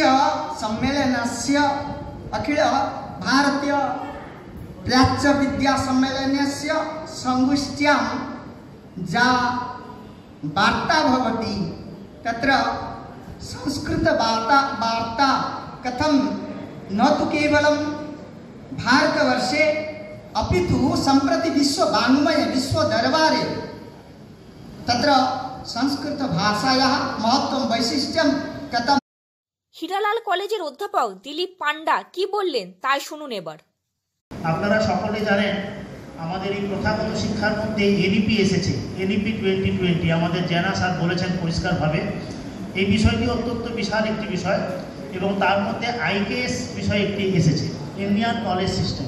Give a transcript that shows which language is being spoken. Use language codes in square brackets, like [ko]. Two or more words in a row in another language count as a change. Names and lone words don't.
[sa] सम्मेलनस्य अखिल भारतीय प्राच्य विद्या सम्मेलनस्य संगोष्ठ्यां या वार्ता भवति तत्र संस्कृत वार्ता कथं न तु केवलं भारतवर्षे अपितु सम्प्रति विश्व वाङ्मये विश्व दरबारे तत्र संस्कृत भाषायाः महत्त्वं वैशिष्ट्यं कथं। [bn] হিরালাল কলেজের অধ্যাপক দিলীপ পান্ডা কি বললেন তাই শুনুন এবার। আপনারা সকলে জানেন আমাদের এই প্রথাগত শিক্ষার মধ্যে এনইপি এসেছে, এনইপি 2020 আমাদের জেনা স্যার বলেছেন পরিষ্কারভাবে। এই বিষয়টি অত্যন্ত বিশাল একটি বিষয় এবং তার মধ্যে আইকেএস বিষয় একটি এসেছে, [en] Indian Knowledge System.